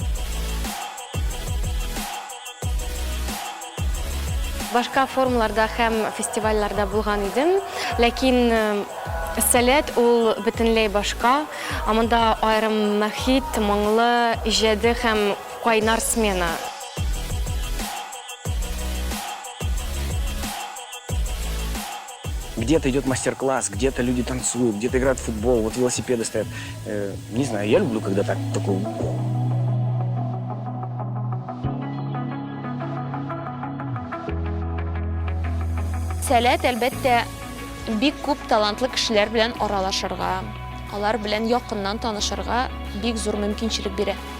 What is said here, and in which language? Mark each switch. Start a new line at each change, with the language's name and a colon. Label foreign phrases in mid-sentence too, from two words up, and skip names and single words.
Tatar: Башка форумларда һәм фестивальларда булган идем, ләкин сәләт ул бөтенләй башка. Монда айрым мәхит, моңлы, иҗади һәм кайнар смена.
Russian: Где-то идет мастер-класс, где-то люди танцуют, где-то играют в футбол, вот велосипеды стоят. Не знаю, я люблю, когда такое.
Tatar: Сәләт, әлбәттә, бик күп талантлы кешеләр белән аралашырга, алар белән якыннан танышырга бик зур мөмкинчелек бирә.